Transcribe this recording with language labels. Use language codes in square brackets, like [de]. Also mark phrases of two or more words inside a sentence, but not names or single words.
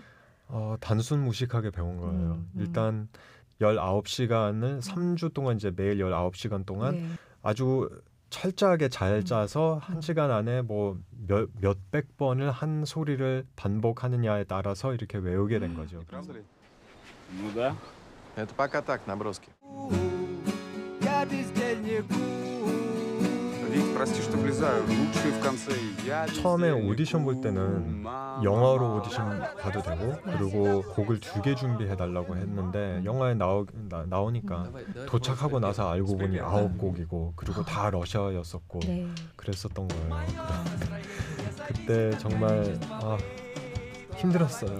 [ko] 단순 무식하게 배운 거예요. 일단 19시간을 3주 동안 이제 매일 19시간 동안 네. 아주 철저하게 잘 짜서 1시간 안에 뭐 몇백 번을 한 소리를 반복하느냐에 따라서 이렇게 외우게 된 거죠. [ru] Ну да. Это пока так, наброски. Вик, прости, что влезаю. Лучшие в конце. Я [ko] 처음에 오디션 볼 때는 영어로 오디션 봐도 되고 그리고 곡을 2개 준비해달라고 했는데 영화에 나오니까 도착하고 나서 알고 보니 9곡이고 그리고 다 러시아였었고 그랬었던 거예요. 그때 정말 힘들었어요.